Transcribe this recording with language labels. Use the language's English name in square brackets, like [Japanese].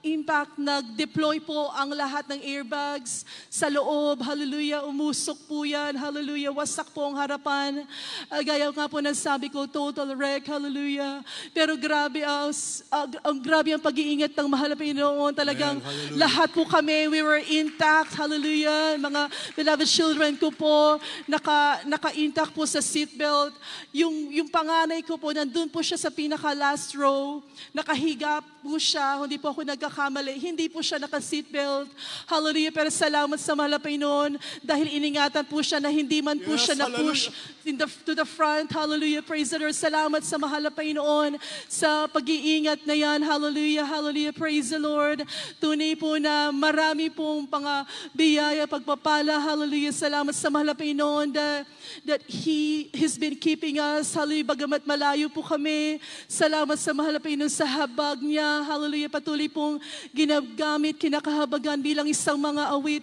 [Filipino] impact, nag-deploy po ang lahat ng airbags sa loob. Hallelujah, umusok po yan. Hallelujah, wasak po ang harapan. Gaya nga po ng sabi ko, [English] total wreck. [Filipino] Hallelujah. Pero grabe, grabe ang pag-iingat ng mahal na Panginoon. Talagang lahat po kami, [English] we were intact. [Filipino] Hallelujah. Mga beloved children ko po, naka-intact po sa seatbelt. Yung panganay ko po, nandun po siya sa pinaka-last row. Nakahiga po siya, hindi po ako nagkakamali. Hindi po siya naka-seatbelt. Hallelujah. Pero salamat sa mahal na Panginoon dahil iningatan po siya na hindi man po siya na-push to the front. Hallelujah. [English] Praise the Lord. [Filipino] Salamat sa mahal na Panginoon sa pag-iingat na yan. Hallelujah. Hallelujah. [English] Praise the Lord. [Filipino] Tunay po na marami pong biyaya, pagpapala. Hallelujah. Salamat sa mahal na Panginoon [English] that He's been keeping us. [Filipino] Hallelujah. Bagamat malayo po kami. Salamat sa mahal na Panginoon sa habag niya. Hallelujah. Patuloy pong ginagamit, kinakahabagan bilang isang mga awit.